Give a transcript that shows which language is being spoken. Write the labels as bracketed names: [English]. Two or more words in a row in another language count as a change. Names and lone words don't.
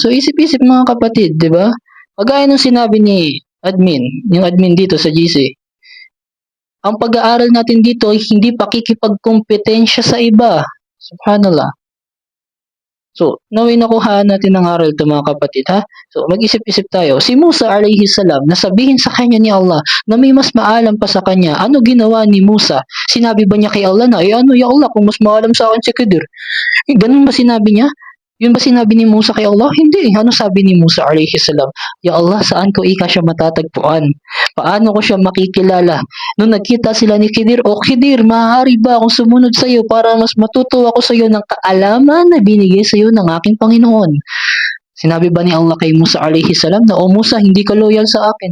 [Filipino] So isip-isip mga kapatid, 'di ba? Kagaya ng sinabi ni admin, yung admin dito sa GC, ang pag-aaral natin dito ay hindi pakikipagkompetensya sa iba. Subhanallah. So, naway nakuha natin ng aral ito mga kapatid ha. So, mag-isip-isip tayo. Si Musa [Arabic] alayhi salam, [Filipino] nasabihin sa kanya ni Allah na may mas maalam pa sa kanya. Ano ginawa ni Musa? Sinabi ba niya kay Allah na, ano [Arabic] ya Allah, [Filipino] kung mas maalam sa akin si Khidir? Ganun ba sinabi niya? Yun ba sinabi ni Musa kay Allah? Hindi. Ano sabi ni Musa [Arabic] alayhi salam? Ya Allah, [Filipino] saan ko siya matatagpuan? Paano ko siya makikilala? Nung nagkita sila ni Khidir, O Khidir, maaari ba akong sumunod sa iyo para mas matuto ako sa iyo ng kaalaman na binigay sa iyo ng aking Panginoon? Sinabi ba ni Allah kay Musa [Arabic] alayhi salam [Filipino] na, O Musa, hindi ka loyal sa akin?